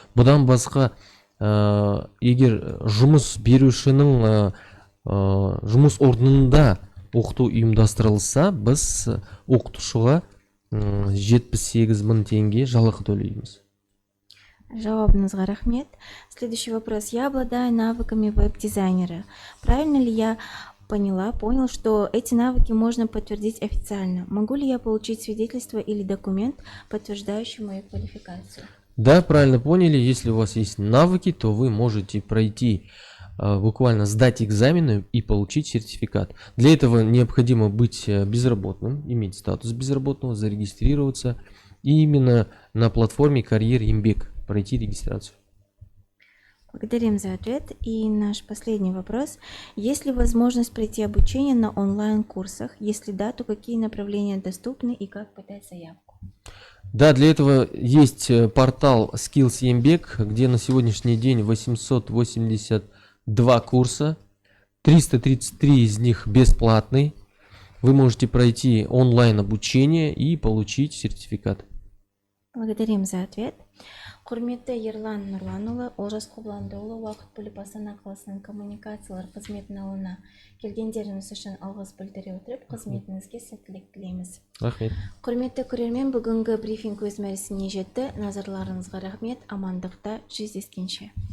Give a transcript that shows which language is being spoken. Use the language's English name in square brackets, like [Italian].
[Kazakh] Бұдан басқа, егер жұмыс берушінің жұмыс орнында оқыту ұйымдастырылса, біз оқытушыға 78 000 тенге жалақы төлейміз. Жауабыңызға рахмет. [Russian] Следующий вопрос. Я обладаю навыками веб-дизайнера. Правильно ли я понял, что эти навыки можно подтвердить официально? Могу ли я получить свидетельство или документ, подтверждающий мою квалификацию? Да, правильно поняли. Если у вас есть навыки, то вы можете пройти буквально сдать экзамены и получить сертификат. Для этого необходимо быть безработным, иметь статус безработного, зарегистрироваться и именно на платформе «Карьер Еңбек» пройти регистрацию. Благодарим за ответ. И наш последний вопрос. Есть ли возможность пройти обучение на онлайн-курсах? Если да, то какие направления доступны и как подать заявку? Да, для этого есть портал Skills Еңбек, где на сегодняшний день 882 курса, 333 из них бесплатный. Вы можете пройти онлайн обучение и получить сертификат. Благодарим за ответ. [Kazakh] Құрметті Ерлан Нұрланұлы, Олжас Қобландыұлы, уақыт бөліп Астана қаласының коммуникациялар қызметін алуына келгендеріңіз үшін алғыс білдіре отырып, қызметіңізге сәттілік тілейміз. Рахмет. Құрметті көрермен, бүгінгі брифинг өз мәресіне жетті. Назарларыңызға рахмет, амандықта жүздескенше.